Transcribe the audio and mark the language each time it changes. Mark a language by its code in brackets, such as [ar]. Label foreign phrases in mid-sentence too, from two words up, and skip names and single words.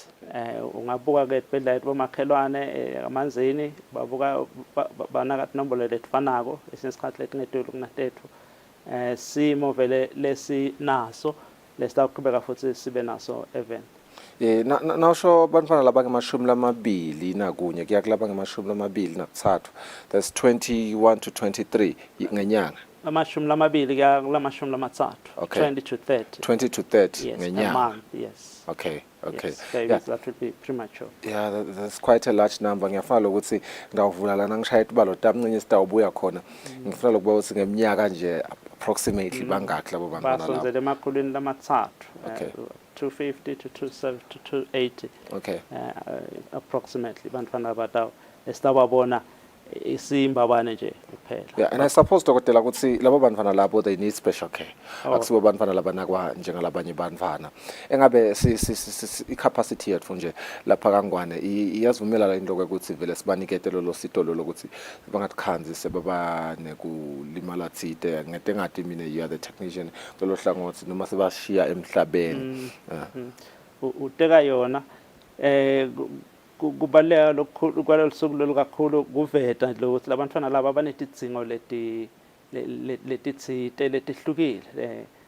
[ss] Ungabuka ke esibhedlela bomakhelwane amanzini babuka banaka nombolo letifanako esinye isikhathi letingedluli kunatethu. Simo vele lesinaso lesitaqhubeka futhi sibe naso even. Nawusho bantwana laba ngama-20 nakunye kuya kulaba ngama-23, [en] that's 21 to 23 ngenyanga. [ss] Amashumi kuya kulama-30. [en] Okay. 20 to 30. 20 to 30 yes, [ss] ngenyanga. [en] A month, yes. Okay. Yes, Yeah. that would be premature. Yeah, that's quite a large number. [ss] Ngiyafuna ukuthi ngawuvula lana ngishaya ibalo tamncinye sitawubuya khona. Ngifuna ukuba ukuthi ngeminyaka nje approximately bangakhi labo bantwana labo. Basonzele emakhulwini lama-3. [en] Okay. 250 to 270 to 280. Okay. [ss] Approximately bantwana batawo esitawabona isimbabane nje kuphela. [en] Yeah, and I suppose [ss] dokotela ukuthi labo bantwana labo [en] they need special care. [ss] Akusibo bantwana labanakwa njengalabanye bantwana. Engabe i-capacity yethu nje lapha kangwane iyazivumela into ukuthi vele sibanikete lo sito lokuthi bangatikhanzise baba nekulimala thide ngete ngathi mina [en] you are the technician [ss] lo hlangothi noma sebashiya emhlabeni. Uteka yona kubaleka lokukhulu kwalesuku lolukakhulu kuveta nje ukuthi labantwana laba banetidzingo letitsite letihlukile.